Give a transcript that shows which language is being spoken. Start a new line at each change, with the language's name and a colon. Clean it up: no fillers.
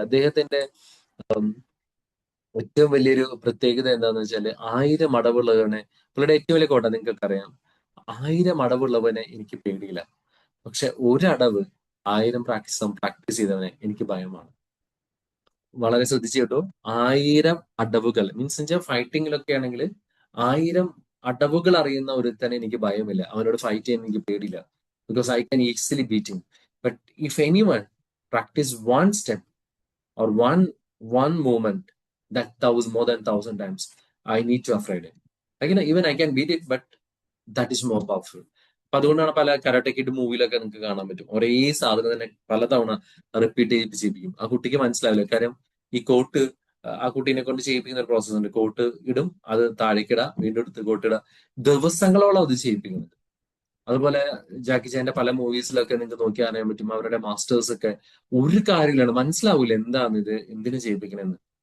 Malayalam: അദ്ദേഹത്തിന്റെ ഏറ്റവും വലിയൊരു പ്രത്യേകത എന്താണെന്ന് വെച്ചാല് 1000 അടവുള്ളവനെ, പുള്ളിയുടെ ഏറ്റവും വലിയ കോട്ട നിങ്ങൾക്കൊക്കെ അറിയാം, 1000 അടവുള്ളവനെ എനിക്ക് പേടിയില്ല, പക്ഷെ ഒരടവ് 1000 പ്രാക്ടീസ് ചെയ്തവനെ എനിക്ക് ഭയമാണ്. വളരെ ശ്രദ്ധിച്ചു കേട്ടോ. 1000 അടവുകൾ മീൻസ് വെച്ചാൽ ഫൈറ്റിങ്ങിലൊക്കെ ആണെങ്കിൽ 1000 അടവുകൾ അറിയുന്ന ഒരുത്തനെ എനിക്ക് ഭയമില്ല, അവനോട് ഫൈറ്റ് ചെയ്യാൻ എനിക്ക് പേടിയില്ല,
English: Because I can easily beat him. But if anyone practice one step or one movement that more than 1,000 times, I need to afraid it. Even I can beat it, but that is more powerful.
Malayalam: അപ്പൊ അതുകൊണ്ടാണ് പല karate kid മൂവിയിലൊക്കെ നിങ്ങൾക്ക് കാണാൻ പറ്റും, ഒരേ സാധനം തന്നെ പലതവണ റിപ്പീറ്റ് ചെയ്യിപ്പിക്കും. ആ കുട്ടിക്ക് മനസ്സിലാവില്ല, കാര്യം ഈ കോട്ട് ആ കുട്ടീനെ കൊണ്ട് ചെയ്യിപ്പിക്കുന്ന ഒരു പ്രോസസ് ഉണ്ട്. കോട്ട് ഇടും, അത് താഴേക്കിട, വീണ്ടും എടുത്ത് കോട്ടിട, ദിവസങ്ങളോളം അത് ചെയ്യിപ്പിക്കുന്നത്. അതുപോലെ ജാക്കി ചാന്റെ പല മൂവീസിലൊക്കെ നിങ്ങൾക്ക് നോക്കി അറിയാൻ പറ്റും, അവരുടെ മാസ്റ്റേഴ്സ് ഒക്കെ ഒരു കാര്യമില്ലാണ് മനസ്സിലാവൂല എന്താണ് എന്തിനു ചെയ്യിപ്പിക്കണെന്ന്.